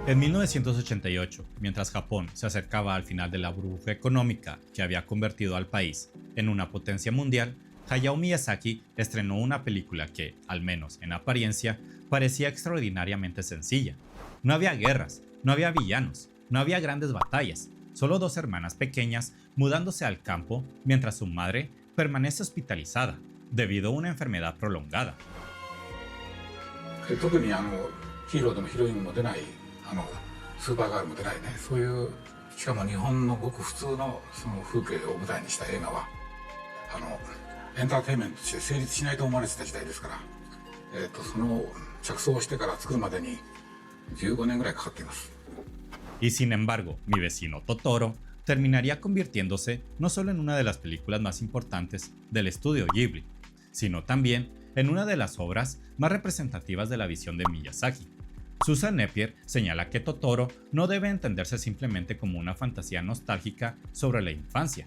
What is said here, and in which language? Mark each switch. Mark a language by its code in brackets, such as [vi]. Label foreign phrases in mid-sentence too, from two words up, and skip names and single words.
[es] En 1988, mientras Japón se acercaba al final de la burbuja económica que había convertido al país en una potencia mundial, Hayao Miyazaki estrenó una película que, al menos en apariencia, parecía extraordinariamente sencilla. No había guerras, no había villanos, no había grandes batallas, solo dos hermanas pequeñas mudándose al campo mientras su madre permanece hospitalizada debido a una enfermedad prolongada. [ja] 特にヒーローでもヒロインも出ないスーパーガールも出ないね、そういうしかも日本のごく普通のその風景を舞台にした映画はエンターテインメントとして成立しないと思われてた時代ですから、その着想をしてから作るまでに15年ぐらいかかっています。 [es] Y sin embargo, Mi vecino Totoro terminaría convirtiéndose no solo en una de las películas más importantes del estudio Ghibli, sino también en una de las obras más representativas de la visión de Miyazaki. Susan Napier señala que Totoro no debe entenderse simplemente como una fantasía nostálgica sobre la infancia.